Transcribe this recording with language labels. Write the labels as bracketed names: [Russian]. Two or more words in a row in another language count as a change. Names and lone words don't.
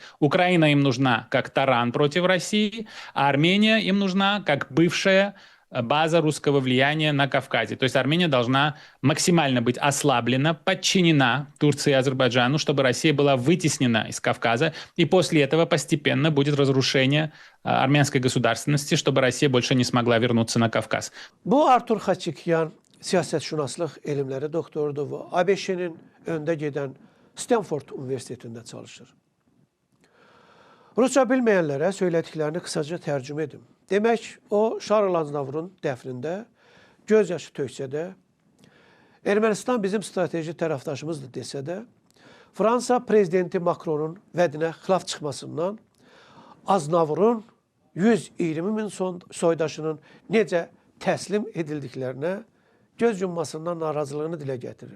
[Russian] Украина им нужна как таран против России, а Армения им нужна как бывшая база русского влияния на Кавказе. То есть Армения должна максимально быть ослаблена, подчинена Турции и Азербайджану, чтобы Россия была вытеснена из Кавказа. И после этого постепенно будет разрушение армянской государственности, чтобы Россия больше не смогла вернуться на Кавкaz. [Azerbaijani] Bu Artur Xaçikyan siyasetşünaslıq elmləri doktorudur və ABŞ-nin öndə gedən Stanford Universitetində çalışır. Rusça bilməyənlərə söylədiklərini qısaca tərcümə edim. Demək, o Şarl Aznavurun dəfnində göz yaşı töksə də, Ermənistan bizim strateji tərəfdaşımızdır desə də, Fransa prezidenti Macronun vədinə xilaf çıxmasından Aznavurun 120 min soydaşının necə təslim edildiklərinə göz yummasından narazılığını dilə gətirir.